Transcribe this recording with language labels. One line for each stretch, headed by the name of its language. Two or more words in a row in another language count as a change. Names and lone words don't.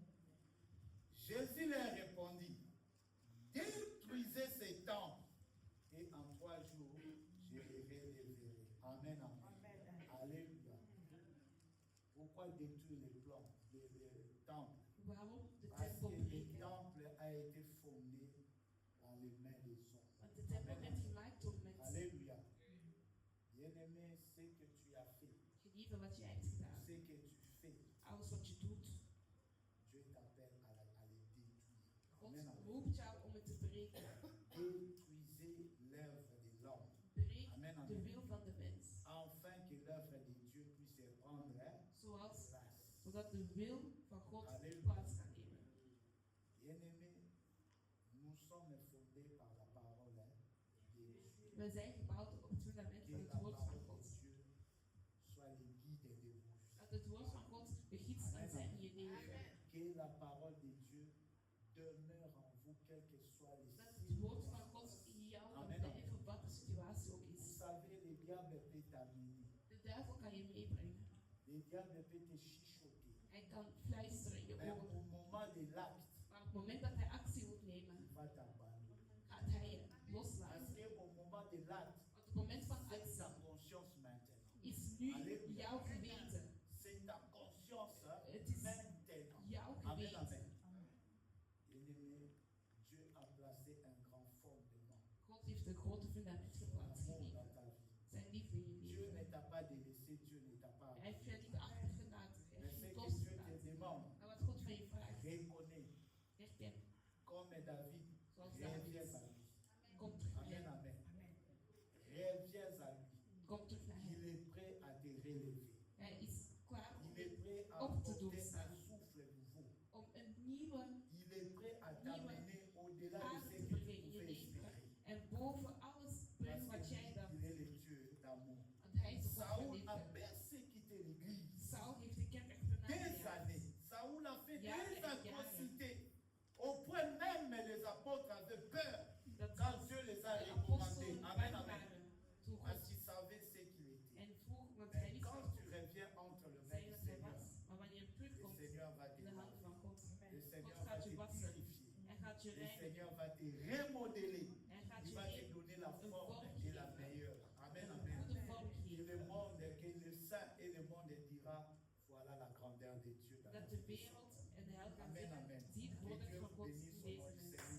French: Jésus leur répondit, détruisez ces temples et en 3 jours, je les révélerai. Amen, amen. Alléluia. Pourquoi détruire les plans, les temples?
Dutch: Waarom de
French: Parce
Dutch: tempel
French: que le
Dutch: breken?
French: temple a été fondé par les mains des hommes.
Dutch: Want de tempel werd gemaakt door mensen.
French: Alléluia. Bien-aimé, ce que tu as fait,
Dutch: Gelieve wat jij hebt gedaan.
French: ce que tu fais,
Dutch: Alles wat je doet.
French: Dieu t'appelle à les détruire.
Dutch: God
French: Amen, amen.
Dutch: roept jou om het te breken.
French: Détruisez l'œuvre de l'homme.
Dutch: Breek
French: Amen,
Dutch: de
French: amen.
Dutch: wil van de mens.
French: Afin que l'œuvre de Dieu puisse prendre
Dutch: Zoals,
French: place.
Dutch: zodat de wil van God Halleluja. plaats kan nemen.
French: Bien-aimé, nous sommes fondés par la parole de Dieu.
Dutch: We zijn gebouwd op het fundament
French: Que
Dutch: van
French: la
Dutch: het woord van
French: parole
Dutch: God.
French: de Dieu soit le guide de vous.
Dutch: Dat het woord van God de gids kan zijn in je leven.
French: Que la parole de Dieu demeure en vous, quel que soit les
Dutch: Dat het woord van God
French: circonstances.
Dutch: in jou kan
French: Amen.
Dutch: blijven, wat de situatie ook
French: Vous
Dutch: is.
French: savez, le diable peut t'amener.
Dutch: De duivel kan je meebrengen.
French: Le diable peut te chichoter.
Dutch: Hij kan fluisteren in je
French: Mais
Dutch: oren.
French: au moment de l'acte,
Dutch: Maar op het moment dat hij actie moet nemen,
French: il va t'abandonner.
Dutch: gaat hij je
French: Parce
Dutch: loslaten.
French: qu'au moment de l'acte,
Dutch: Want op het moment van
French: c'est
Dutch: actie
French: ta conscience maintenant.
Dutch: is nu
French: Alléluia.
Dutch: jouw geweten.
French: C'est ta conscience
Dutch: Het is
French: maintenant.
Dutch: jouw
French: Amen,
Dutch: geweten.
French: amen. Bien-aimé, Dieu a placé un grand fondement,
Dutch: God heeft een grote fundament
French: son
Dutch: geplaatst in
French: amour
Dutch: je
French: dans
Dutch: leven.
French: ta vie.
Dutch: Zijn liefde in je
French: Dieu ne
Dutch: leven.
French: t'a pas délaissé, Dieu ne t'a pas
Dutch: Hij heeft je
French: abandonné.
Dutch: niet achtergelaten. Hij
French: Mais
Dutch: heeft
French: ce
Dutch: je
French: que
Dutch: niet
French: Dieu te
Dutch: losgelaten.
French: demande,
Dutch: Maar wat God van je vraagt,
French: reconnais,
Dutch: herken.
French: comme David,
Dutch: Zoals
French: reviens
Dutch: David.
French: à lui.
Dutch: Kom terug naar
French: Amen,
Dutch: hem.
French: amen. Reviens à lui.
Dutch: Kom terug naar
French: Il
Dutch: hem.
French: est prêt à te relever.
Dutch: Hij is klaar
French: Il est prêt à
Dutch: Op te
French: apporter
Dutch: doen
French: un
Dutch: staan.
French: souffle nouveau.
Dutch: om een nieuwe
French: Il est prêt à t'amener au-delà de
Dutch: adem
French: ce
Dutch: te
French: que tu
Dutch: brengen in je
French: pouvais
Dutch: leven.
French: espérer.
Dutch: En boven alles brengen wat
French: Parce
Dutch: jij dan.
French: qu'il est le Dieu d'amour.
Dutch: Want hij is de God van
French: Saoul a
Dutch: liefde.
French: persécuté l'église.
Dutch: Saul heeft de kerk achterna
French: Des
Dutch: gejaagd.
French: années. Saoul a fait
Dutch: Jaren
French: des
Dutch: en jaren.
French: atrocités. Au point même les apôtres avaient peur
Dutch: Dat
French: quand Dieu les a
Dutch: de
French: recommandés.
Dutch: apostelen
French: Amen,
Dutch: bang
French: amen.
Dutch: waren toen
French: Parce
Dutch: God
French: qu'ils savaient ce qu'il était.
Dutch: en vroeg, want hij
French: Mais
Dutch: wist
French: quand
Dutch: wat
French: tu reviens entre le
Dutch: zei
French: mains
Dutch: dat
French: du
Dutch: hij
French: Seigneur,
Dutch: was. Maar wanneer je
French: le
Dutch: terugkomt
French: Seigneur va te
Dutch: in de hand
French: laver.
Dutch: van God,
French: Le Seigneur
Dutch: God
French: va
Dutch: gaat
French: te
Dutch: je wassen.
French: purifier.
Dutch: Hij gaat je
French: Le
Dutch: reinigen.
French: Seigneur va te remodeler.
Dutch: Hij gaat
French: Il
Dutch: je
French: va te
Dutch: een
French: donner la forme
Dutch: vorm
French: et la
Dutch: geven.
French: meilleure. Amen,
Dutch: Een
French: amen.
Dutch: goede vorm
French: Et
Dutch: geven.
French: le monde, que le saint et le monde dira, voilà la grandeur de Dieu dans
Dutch: Dat
French: notre
Dutch: de
French: vie.
Dutch: wereld en de hel gaan
French: Amen,
Dutch: zeggen,
French: amen.
Dutch: zie de
French: Que
Dutch: grootheid
French: Dieu
Dutch: van God in
French: bénisse son
Dutch: deze
French: nom
Dutch: mens.